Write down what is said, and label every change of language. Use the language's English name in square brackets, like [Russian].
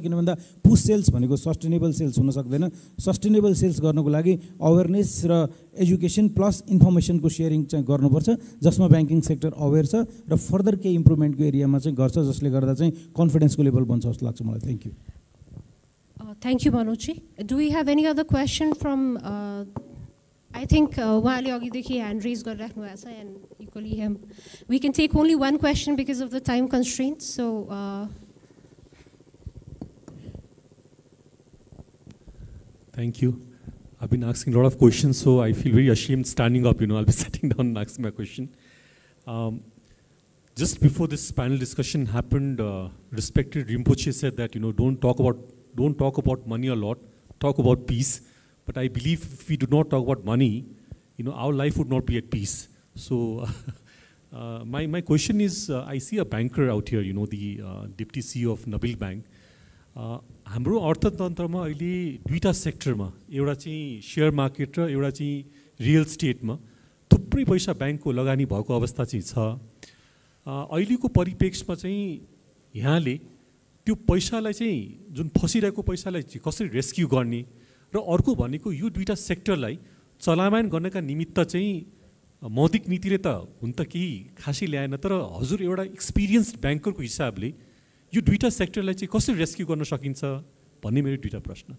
[Nepali] किन भन्दा पुस सेल्स भनेको सस्टेनेबल सेल्स हुन सक्दैन। सस्टेनेबल सेल्स गर्नको लागि अवेरनेस र एजुकेसन प्लस इन्फर्मेसनको सेयरिङ चाहिँ गर्नुपर्छ, जसमा ब्याङ्किङ सेक्टर अवेर छ र फर्दर केही इम्प्रुभमेन्टको एरियामा चाहिँ गर्छ, जसले गर्दा चाहिँ कन्फिडेन्सको लेभल बन्छ जस्तो लाग्छ मलाई। [English] Thank you. Thank you, Manoj. Do we have any other question from, I think, [Nepali] उहाँले अघिदेखि [English] hand raise [Nepali] गरिराख्नु भएको छ, [English] and equally him. We can take only one question because of the time constraints. So, thank you. I've been asking a lot of questions, so I feel very ashamed standing up. I'll be sitting down and asking my question. Just before this panel discussion happened, respected Rinpoche said that don't talk about money a lot, talk about peace. But I believe if we do not talk about money, our life would not be at peace. So my question is, I see a banker out here, the deputy CEO of Nabil Bank. [Nepali] हाम्रो अर्थतन्त्रमा अहिले दुईटा सेक्टरमा, एउटा चाहिँ share market र एउटा चाहिँ real स्टेटमा थुप्रै पैसा ब्याङ्कको लगानी भएको अवस्था चाहिँ छ। अहिलेको परिप्रेक्ष्यमा चाहिँ यहाँले त्यो पैसालाई चाहिँ जुन फसिरहेको पैसालाई चाहिँ कसरी रेस्क्यु गर्ने र अर्को भनेको यो दुईटा सेक्टरलाई चलायमान गर्नका निमित्त चाहिँ मौद्रिक नीतिले त हुन त केही खासै ल्याएन, तर हजुर एउटा एक्सपिरियन्स्ड ब्याङ्करको हिसाबले यो दुईटा सेक्टरलाई चाहिँ कसरी रेस्क्यु गर्न सकिन्छ भन्ने मेरो दुईटा प्रश्न।